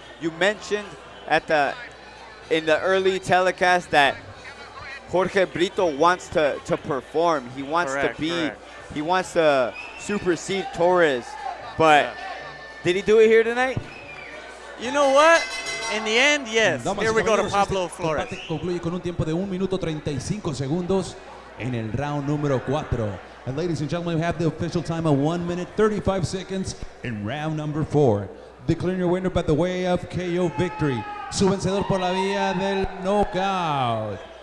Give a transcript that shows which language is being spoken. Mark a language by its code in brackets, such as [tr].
[en] You mentioned in the early telecast that Jorge Brito wants to perform. He wants he wants to supersede Torres. But did he do it here tonight? You know what? In the end, yes. Here we go to Pablo Flores. [es] Concluye con un tiempo de 1 minuto 35 segundos en el round número 4. [en] And ladies and gentlemen, we have the official time of 1 minute 35 seconds in round number 4. Declaring your winner by the way of KO victory. [es] Su vencedor por la vía del knockout.